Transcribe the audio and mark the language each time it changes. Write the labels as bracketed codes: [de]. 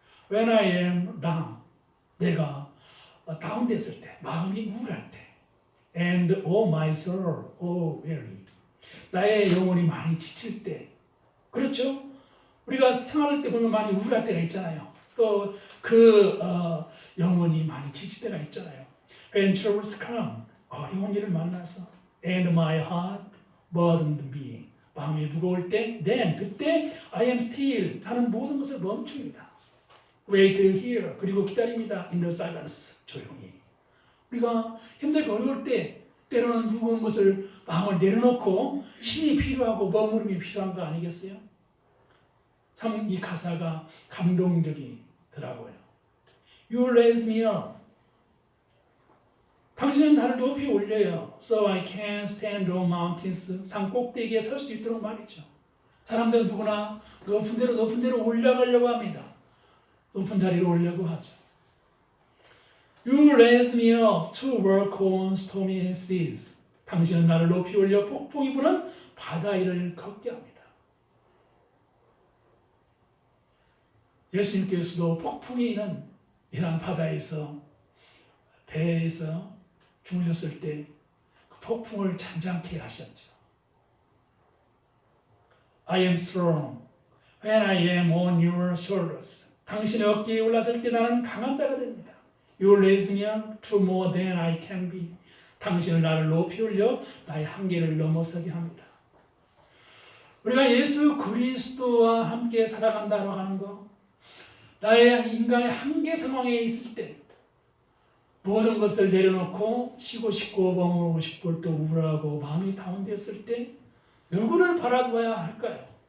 [en] When I am down, [ko] 내가 다운됐을 때, 마음이 우울할 때, [en] and oh my soul, oh weary, [ko] 나의 영혼이 많이 지칠 때, 그렇죠? 우리가 생활할 때 보면 많이 우울할 때가 있잖아요. 또 그 영혼이 많이 지칠 때가 있잖아요. [en] When troubles come, [ko] 어려운 일을 만나서, [en] and my heart burdened me, [ko] 마음이 무거울 때, [en] then [ko] 그때 [en] I am still, [ko] 나는 모든 것을 멈춥니다. [en] Wait here, [ko] 그리고 기다립니다. [en] In the silence, [ko] 조용히. 우리가 힘들고 어려울 때 때로는 무거운 것을 마음을 내려놓고 힘이 필요하고 머무름이 필요한 거 아니겠어요? 참 이 가사가 감동적이더라고요. [en] You raise me up. [ko] 당신은 나를 높이 올려요. [en] So I can stand on mountains. [ko] 산 꼭대기에 설 수 있도록 말이죠. 사람들은 누구나 높은 데로 올라가려고 합니다. 높은 자리로 오려고 하죠. [en] You raise me up to work on stormy seas. [ko] 당신은 나를 높이 올려 폭풍이 부는 바다 위를 걷게 합니다. 예수님께서도 폭풍이 있는 이러한 바다에서 배에서 주무셨을 때 그 폭풍을 잠잠케 하셨죠. [en] I am strong when I am on your shoulders. [ko] 당신의 어깨에 올라설 때 나는 강한 자가 됩니다. [en] You raise me up to more than I can be. [ko] 당신은 나를 높이 올려 나의 한계를 넘어서게 합니다. 우리가 예수 그리스도와 함께 살아간다고 하는 것, 나의 인간의 한계 상황에 있을 때 모든 것을 내려놓고 쉬고 싶고 머무르고 싶고 또 우울하고 마음이 다운되었을 때 누구를 바라봐야 할까요?